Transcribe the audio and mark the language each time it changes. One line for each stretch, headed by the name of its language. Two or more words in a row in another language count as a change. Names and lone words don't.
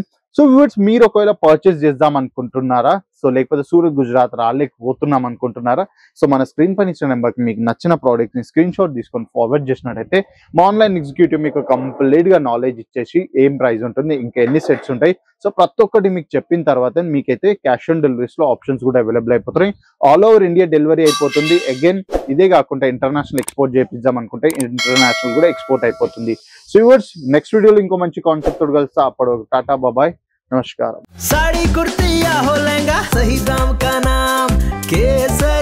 English: so viewers,
Telugu: మీరు ఒకవేళ పర్చేస్ చేద్దాం అనుకుంటున్నారా, సో లేకపోతే సూరత్ గుజరాత్ రాలేకపోతున్నాం అనుకుంటున్నారా, సో మన స్క్రీన్ పైన ఇచ్చిన నెంబర్కి మీకు నచ్చిన ప్రోడక్ట్ ని
English: screen shot
Telugu: తీసుకొని ఫార్వర్డ్ చేసినట్టయితే మా
English: online executive
Telugu: మీకు కంప్లీట్ గా నాలెడ్జ్ ఇచ్చేసి ఏం ప్రైస్ ఉంటుంది, ఇంకా ఎన్ని సెట్స్ ఉంటాయి, సో ప్రతి ఒక్కటి మీకు చెప్పిన తర్వాత మీకైతే
English: cash on deliveries
Telugu: లో ఆప్షన్స్ కూడా అవైలబుల్ అయిపోతున్నాయి.
English: all over India delivery
Telugu: అయిపోతుంది. అగైన్ ఇదే కాకుండా
English: international export
Telugu: చేపిద్దాం అనుకుంటే ఇంటర్నేషనల్ కూడా ఎక్స్పోర్ట్ అయిపోతుంది.
English: so viewers,
Telugu: నెక్స్ట్ వీడియోలో ఇంకో మంచి కాన్సెప్ట్ తోటి కలుస్తా. అప్పుడు టాటా బాబాయ్, నమస్కారం.
Hindi: साड़ी कुर्ती या हो लहंगा, सही दाम का नाम केस